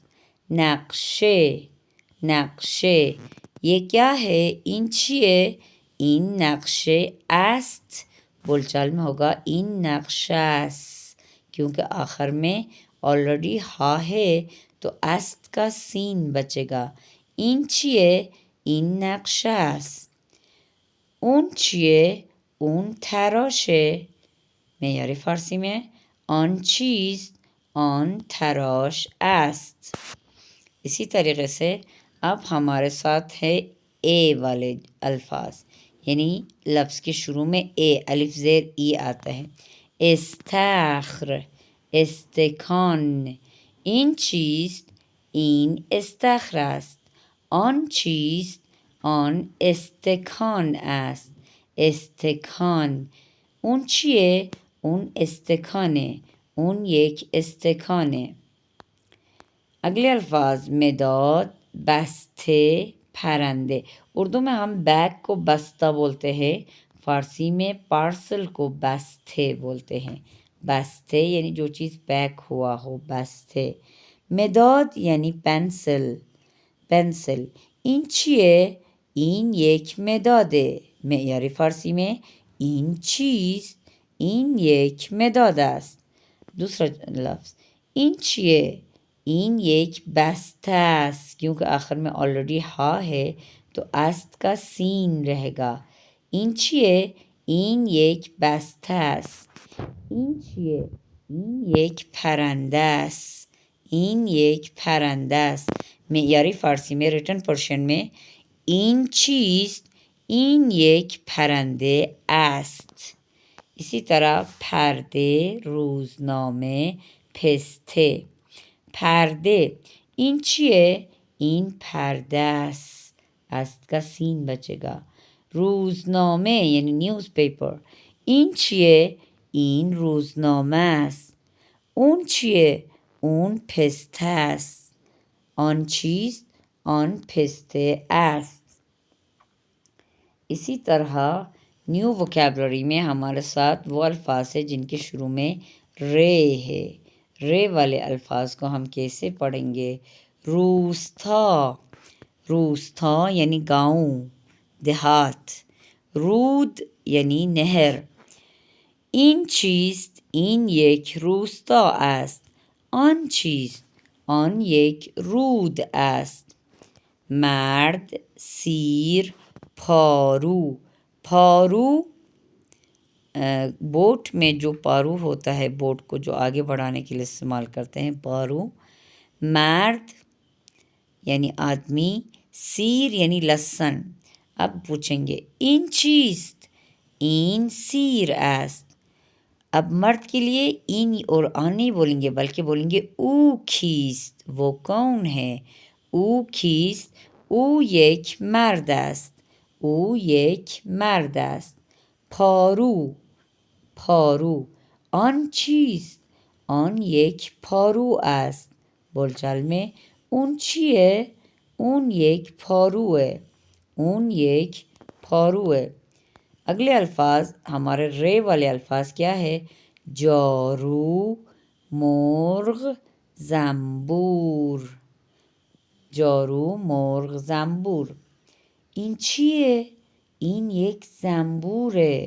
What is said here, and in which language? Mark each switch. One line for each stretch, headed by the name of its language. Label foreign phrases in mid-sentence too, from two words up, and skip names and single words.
Persian: نقشه، نقشه،
Urdu: یہ کیا ہے؟
Persian: این چیه؟ این نقشه است،
Urdu: بول چال میں ہوگا
Persian: این نقشه است،
Urdu: کیونکہ آخر میں آلریڈی ہا ہے تو است کا سین بچے گا۔
Persian: این چیه؟ این نقشه است۔ اون چیه؟ اون تراشه،
Urdu: معیاری فارسی میں
Persian: آن چیز آن تراش است۔
Urdu: اسی طریقے سے اب ہمارے ساتھ ہے اے والے الفاظ، یعنی لفظ کے شروع میں اے، الف زیر ای آتا ہے۔
Persian: استخر، استکان، این چیز این استخر است، آن چیز آن استکان است، استکان۔ اون چیه؟ اون استکانه، اون یک استکانه۔
Urdu: اگلے الفاظ
Persian: مداد، بسته، پرنده۔
Urdu: اردو میں ہم بیگ کو بستہ بولتے ہیں، فارسی میں پارسل کو بسته بولتے ہیں۔ بسته یعنی جو چیز پیک ہوا ہو،
Persian: بسته۔
Urdu: مداد یعنی پنسل، پنسل۔
Persian: این چیه؟ این یک مداده،
Urdu: معیاری فارسی میں
Persian: این چیز این یک مداد است۔
Urdu: دوسرا لفظ
Persian: این چیه؟ این یک بسته است،
Urdu: کیونکہ آخر میں آلریڈی ہا ہے تو است کا سین رہے گا۔
Persian: این چیه؟ این یک بسته است۔ این چیه؟ این یک پرنده است، این یک پرنده است،
Urdu: معیاری فارسی میں
English: written portion
Persian: میں این چیز این یک پرنده است۔
Urdu: اسی طرح
Persian: پرده، روزنامه، پسته۔ پرده، این چیه؟ این پرده است، است
Urdu: کا سین بچے گا۔
Persian: روزنامه یعنی
English: news paper,
Persian: این چیه؟ این روزنامه است۔ اون چیه؟ اون پسته است، آن چیز on پھستے است.
Urdu: اسی طرح
English: new vocabulary
Urdu: میں ہمارے ساتھ وہ الفاظ ہیں جن کے شروع میں رے ہے. رے والے الفاظ کو ہم کیسے پڑھیں گے؟ روستا. روستا یعنی گاؤں، دیہات. رود یعنی نہر.
Persian: این چیست، این یک روستا است. آن چیست، آن یک رود است. مرد، سیر، پارو.
Urdu: پارو بوٹ میں جو پارو ہوتا ہے، بوٹ کو جو آگے بڑھانے کے لیے استعمال کرتے ہیں، پارو. مرد یعنی آدمی، سیر یعنی لہسن. اب پوچھیں گے
Persian: این چیست، این سیر است.
Urdu: اب مرد کے لیے این اور آن نہیں بولیں گے بلکہ بولیں گے
Persian: او کیست،
Urdu: وہ کون ہے.
Persian: او کیست، او یک مرد است. او یک مرد است. پارو. پارو. آن چیست، آن یک پارو است.
Urdu: بولچال میں
Persian: اون چیه، اون یک پاروه. اون یک پاروه.
Urdu: اگلے الفاظ ہمارے رے والے الفاظ کیا ہے؟
Persian: جارو، مرغ، زنبور. جارو، مرغ، زنبور. این چیه؟ این یک زنبوره.